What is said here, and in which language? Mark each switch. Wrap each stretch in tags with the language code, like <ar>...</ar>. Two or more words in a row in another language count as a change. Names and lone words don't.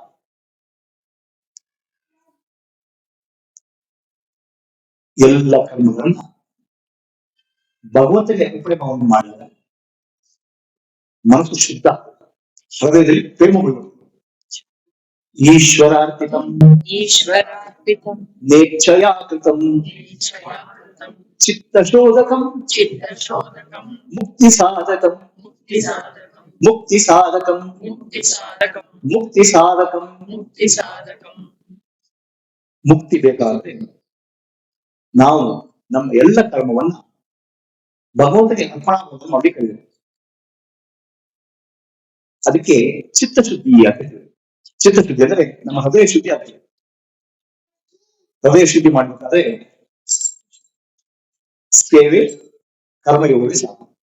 <kn>ಎಲ್ಲ ಕರ್ಮಗಳನ್ನ ಭಗವಂತನಿಗೆ ಅರ್ಪಣೆ ಮಾಡಿದಾಗ ಮನಸ್ಸು ಶುದ್ಧ, ಹೃದಯದಲ್ಲಿ ಪ್ರೇಮ ಬಿಡುವುದು.</kn> <sa>ಈಶ್ವರಾರ್ಪಿತಂ ईश्वरार्पितं ನೇಚ್ಛಯಾ ಕೃತಂ निश्चया कृतं ಚಿತ್ತಶೋಧಕಂ चित्तशोधकं ಮುಕ್ತಿ ಸಾಧಕಂ मुक्तिसाधकं ಮುಕ್ತಿ ಸಾಧಕಂ मुक्तिसाधकं ಮುಕ್ತಿ ಸಾಧಕಂ. मुक्तिसाधकं</sa> <kn>ಮುಕ್ತಿ ಬೇಕಾದ್ರೆ ನಾವು ನಮ್ಮ ಎಲ್ಲ ಕರ್ಮವನ್ನ ಭಗವಂತನಿಗೆ ಅರ್ಪಣಾ ಮಾಡಬೇಕು. ಅದಕ್ಕೆ ಚಿತ್ತಶುದ್ಧಿ ಆಗ್ತದೆ. ಚಿತ್ತಶುದ್ಧಿ ಅಂದ್ರೆ ನಮ್ಮ ಹೃದಯ ಶುದ್ಧಿ ಆಗ್ತದೆ. ಹೃದಯ ಶುದ್ಧಿ ಮಾಡ್ಬೇಕಾದ್ರೆ ಸೇವೆ ಕರ್ಮಯೋಗವೇ ಸಾಕು.</kn>